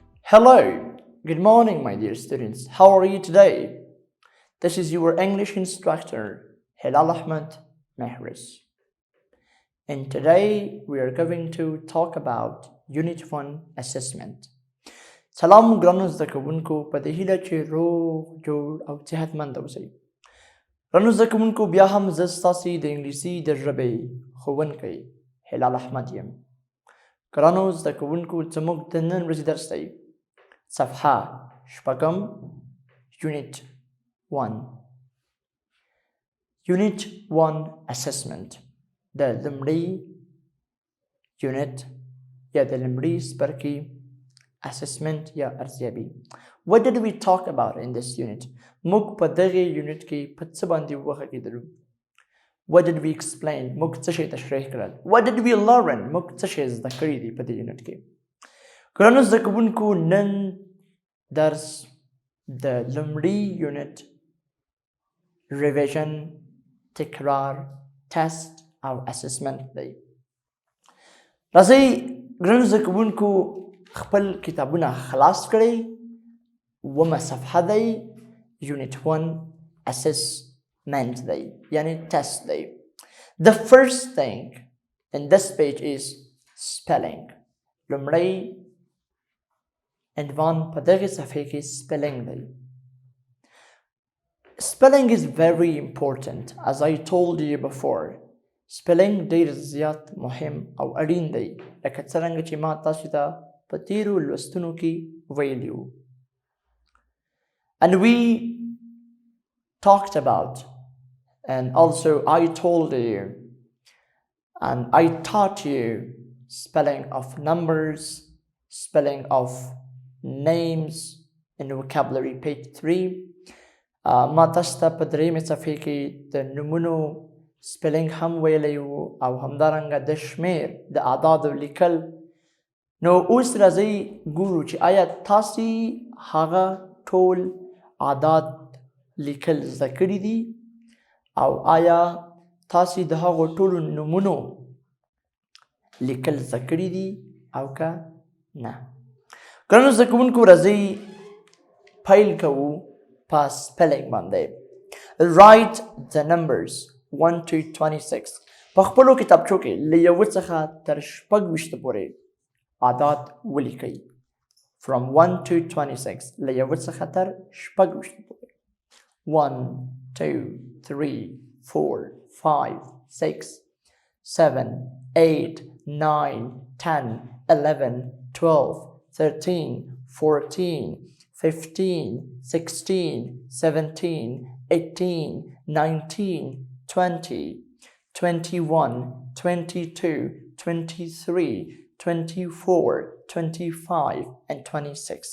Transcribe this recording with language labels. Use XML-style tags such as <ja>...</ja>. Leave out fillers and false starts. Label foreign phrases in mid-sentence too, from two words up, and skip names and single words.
<en>Hello, good morning, my dear students. How are you today? This is your English instructor, Hilal Ahmed Mehris. And today we are going to talk about Unit 1 assessment.</en> <ps>سلام ګرانو زده کوونکو په دې هیله چې روغ جوړ او صحتمند اوسئ. ګرانو زده کوونکو بیا هم زه ستاسې د انګلیسي د ژبې ښوونکی هلال احمد یم. ګرانو زده کوونکو زموږ د نن ورځې درس دی صفحه شپږم</ps> <en>Unit 1 Unit 1 assessment</en> <ps>د لومړي یونت یا د لومړي څپرکي assessment یا ارزیابي.</ps> <en>What did we talk about in this unit?</en> <ps>موږ په دغه یونت کې په څه باندې وغږېدلو؟</ps> <en>What did we explain?</en> <ps>موږ څه شی تشریح کړل؟</ps> <en>What did we learn?</en> <ps>موږ څه شی زده کړي دي په دې یونت کې؟ ګرانو زده کوونکو نن درس د لومړي یونت ریویژن تکرار ټیسټ او اسسمنت دی. راځئ ګرانو زده کوونکو خپل کتابونه خلاص کړئ. اوومه صفحه دی</ps> <en>Unit 1 assessment</en> <ps>دی یعنی ټیسټ دی.</ps> <en>The first thing in this page is spelling.</en> <ps>لومړی عنوان په دغه صفحې کې spelling دی.</ps> <en>Spelling is very important as I told you before.</en> <ps>Spelling ډیر زیات مهم او اړین دی لکه څرنګه چې ما تاسو ته په تیرو لوستونو کې ویلي وو.</ps> <en>And we talked about and also I told you and I taught you spelling of numbers, spelling of names in vocabulary page 3.</en> <ps>ما تاسو ته په درېیمې صفحې کې د نومونو سپلنګ هم ویلی وو او همدارنګه د شمیر د اعدادو لیکل. نو اوس راځئ ګورو چې آیا تاسې هغه ټول اعداد لیکل زده کړي دي او آیا تاسې د هغو ټولو نومونو لیکل زده کړي دي او که نه. ګرانو زده کوونکو راځئ پیل کوو په سپلنګ باندې.</ps> <en>Write the numbers 1 to 26.</en> <ps>په خپلو کتابچو کې له یوه څخه تر شپږ پورې اعداد ولیکئ.</ps> <en>From 1 to 26</en> <ps>له یوه څخه تر شپږ پورې.</ps> <en>1 2 3 4 5 6 7 8 9 10 11 12 13 14 15 16 17 18 19 20 21 22 23 24 25 and 26.</en>